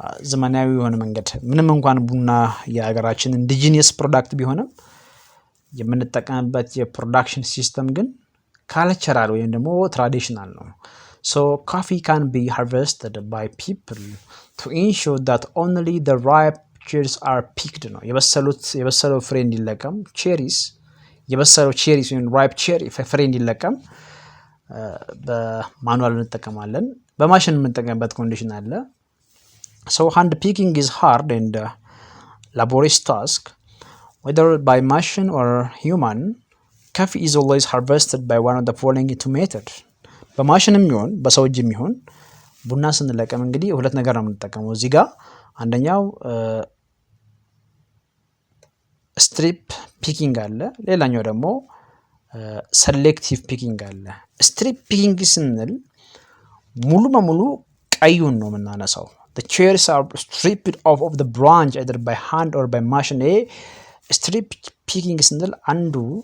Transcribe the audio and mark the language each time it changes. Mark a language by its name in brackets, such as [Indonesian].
[Amharic] ዘመናዊ የሆነ መንገድ። ምንም እንኳን ቡና የሀገራችን ኢንዲጂኒየስ ፕሮዳክት ቢሆንም የምንጠቀምበት የፕሮዳክሽን ሲስተም ግን ካልቸራል ወይም ደግሞ ትራዲሽናል ነው። [English] So coffee can be harvested by people to ensure that only the ripe cherries are picked [Amharic] ነው። የበሰለው ፍሬ እንዲለቀም የበሰለው ቼሪስ ወይም ripe cherry ፍሬ እንዲለቀም በማኑዋል እንጠቀማለን። በማሽን የምንጠቀምበት ኮንዲሽን አለ። [English] So hand picking is hard and laborious task. Whether by machine or human, coffee is always harvested by one of the following two methods. [Amharic] በማሽንም ይሁን በሰው እጅም ይሁን ቡና ስንለቀም እንግዲህ ሁለት ነገር ነው የምንጠቀመው እዚህ ጋር። አንደኛው ስትሪፕ ፒኪንግ አለ። ሌላኛው ደግሞ ሰሌክቲቭ ፒኪንግ አለ። ስትሪፕ ፒኪንግ ስንል ሙሉ በሙሉ ቀዩን ነው የምናነሳው። [English] the cherries are stripped off of the branch either by hand or by machine። [Amharic] ስትሪፕ ፒኪንግ ስንል አንዱ